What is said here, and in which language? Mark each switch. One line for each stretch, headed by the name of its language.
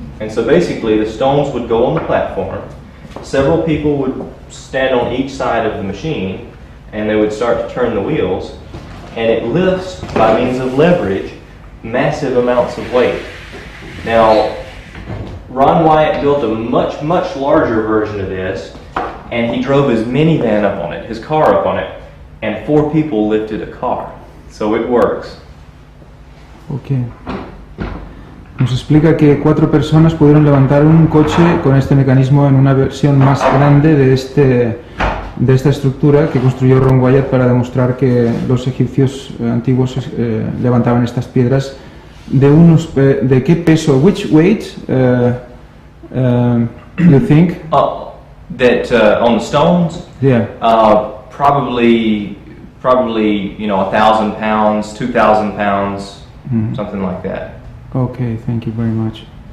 English: And so basically the stones would go on the platform, several people would stand on each side of the machine, and they would start to turn the wheels, and it lifts by means of leverage massive amounts of weight. Now Ron Wyatt built a much, much larger version of this, and he drove his minivan up on it, his car up on it, and 4 people lifted a car. So it works. Okay.
Spanish: Nos explica que 4 personas pudieron levantar un coche con este mecanismo en una versión más grande de esta estructura que construyó Ron Wyatt para demostrar que los egipcios antiguos levantaban estas piedras de qué peso,
English: which weight you think? That on the stones? Yeah. Probably 1,000 pounds, 2,000 pounds, something like that. Okay, thank you very much.